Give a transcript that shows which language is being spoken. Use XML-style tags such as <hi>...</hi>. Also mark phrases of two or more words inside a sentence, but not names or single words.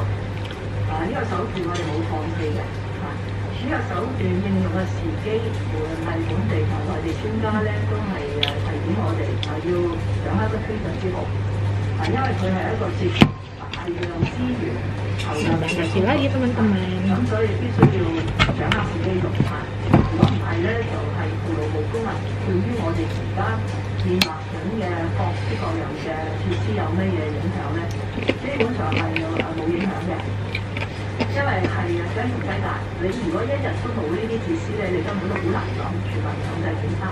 <yue>呢個手段我哋冇放棄嘅。呢個手段應用嘅時機，無論係本地同內地專家咧，都係提點我哋要掌握得非常之好。因為佢係一個接大量資源投入嘅</yue> <id>kasih lagi teman-teman.</id> <yue>咁所以必須要掌握時機用。如果唔係咧，就係徒勞無功啊！對於我哋而家建立緊嘅各式各樣嘅設施有咩嘢影響咧？基本上係冇影響嘅。因為係雞同雞蛋，你如果一日都冇呢啲設施咧，你根本都好難講全民強制檢測。</yue>